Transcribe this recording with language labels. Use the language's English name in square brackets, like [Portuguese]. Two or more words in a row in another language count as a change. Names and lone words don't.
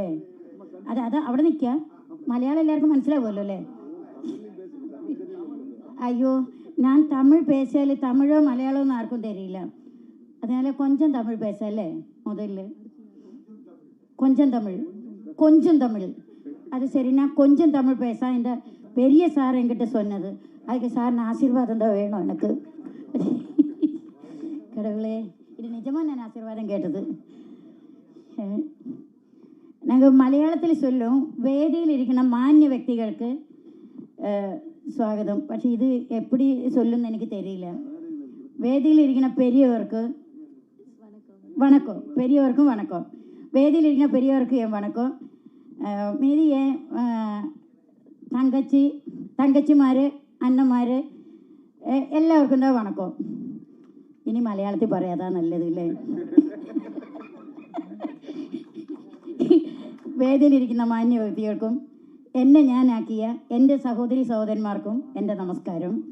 [Malayalam] അത് അവിടെ നിൽക്കുക, മലയാളം എല്ലാവർക്കും മനസ്സിലാവുമല്ലോ അല്ലേ? അയ്യോ, ഞാൻ തമിഴ് പേശാൽ തമിഴോ മലയാളമോ ഒന്നും ആർക്കും തരില്ല. [Tamil] அதனால கொஞ்சம் தமிழ் பேசல. முதல்ல கொஞ்சம் தமிழ் அது சரி. நான் கொஞ்சம் தமிழ் பேச இந்த பெரிய சார் என்கிட்ட சொன்னது, அதுக்கு சார் ஆசீர்வாதம் தான் வேணும் எனக்கு. கடவுளே, இது நிஜமாக நான் ஆசீர்வாதம் கேட்டது. நாங்கள் மலையாளத்தில் சொல்லும், [Malayalam] വേദിയിൽ ഇരിക്കുന്ന മാന്യ വ്യക്തികൾക്ക് സ്വാഗതം. പക്ഷേ ഇത് എപ്പടി ചൊല്ലുമെന്ന് എനിക്ക് തെരിയില്ല. വേദിയിലിരിക്കുന്ന [Tamil] பெரியவர்க்கு வணக்கம், பெரியவர்க்கும் வணக்கம். [Malayalam] വേദിയിലിരിക്കുന്ന [Tamil] பெரியவர்க்கு என் வணக்கம். மீதி என் [Malayalam] തങ്കച്ചിമാർ, അണ്ണന്മാർ എല്ലാവർക്കും എന്താ വണക്കം. ഇനി മലയാളത്തിൽ പറയാതാ നല്ലതില്ലേ. വേദിയിലിരിക്കുന്ന മാന്യ വ്യക്തികൾക്കും എന്നെ ഞാനാക്കിയ എൻ്റെ സഹോദരി സഹോദരന്മാർക്കും എൻ്റെ നമസ്കാരം.